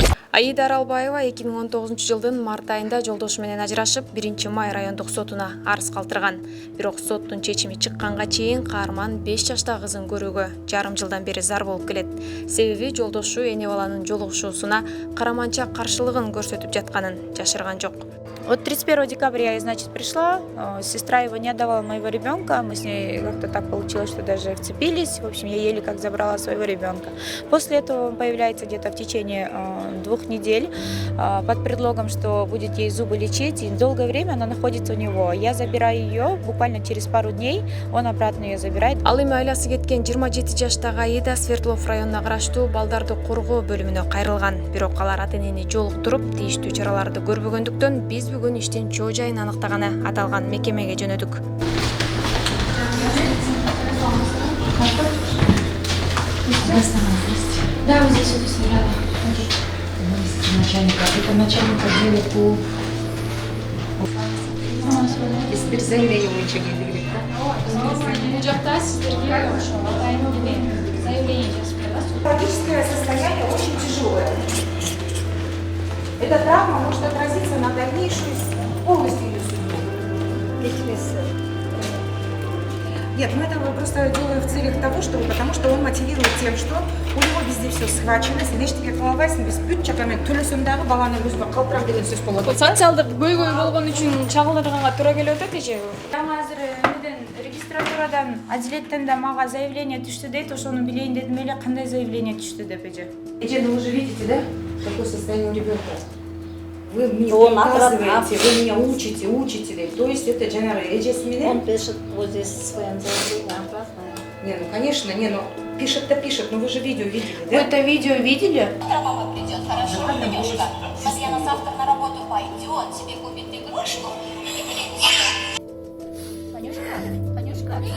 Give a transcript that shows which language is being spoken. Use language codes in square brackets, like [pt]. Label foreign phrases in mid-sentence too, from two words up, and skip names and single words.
[ky] Аида Аралбаева 2019-жылдын март айында жолдошу менен ажырашып, 1-май райондук сотуна арыз калтырган. Бирок соттун чечими чыкканга чейин каарман 5 жаштагы кызын көрүүгө жарым жылдан бери зар болуп келет. Себеби жолдошу эне баланын жолугушуусуна караманча каршылыгын көрсөтүп жатканын жашырган жок. [ru] Вот 31 декабря я, значит, пришла, сестра его не отдавала моего ребенка, мы с ней как-то так получилось, что даже вцепились, в общем, я еле как забрала своего ребенка. После этого он появляется где-то в течение 2 недель под предлогом, что будет ей зубы лечить, и долгое время она находится у него. Я забираю ее, буквально через пару дней он обратно ее забирает. [ky] Ал эми айласы кеткен 27 жаштагы Аида Свердлов районуна караштуу балдарды коргоо бөлүмүнө кайрылган. Бирок алар ата-энени жолуктуруп, тийиштүү чараларды көрбөгөндүктөн биз бүгүн иштин чоо жайын аныктаганы аталган мекемеге жөнөдүк. [ru] Да, вот здесь вот рядом. Начальника. Это начальник отдела по... Теперь заявление лучше говорит, Патологическое состояние очень тяжелое. Эта травма может отразиться на дальнейшую полностью ее судьбу. Нет, мы это просто делаем в целях того, чтобы, потому что он мотивирует тем, что у него везде все схвачено, [ky] сидештиге кылабайсың, без бюджета мен төлөсөмдагы баланы өзүнө калтырам деген сөз болот. Социалдык көйгөй болгон үчүн чагылдырганга туура келип атат эже. Жаңа азыр регистратурадан Адилеттен да мага заявление түштү дейт, ошону билейин дедим эле, кандай заявление түштү деп эже. Эже, [ru] ну вы же видите, да, какое состояние у ребенка? Вы мне указываете, вы меня учите. То есть это [ky] жанагы эжеси менен. [ru] Он пишет вот здесь своим заявлением обратно. Не, ну конечно, не, ну пишет-то пишет, но вы же видео видели, Вы да? это видео видели? Мама придет, хорошо, Танюшка. Марьяна завтра на работу пойдет, тебе купит игрушку. Танюшка.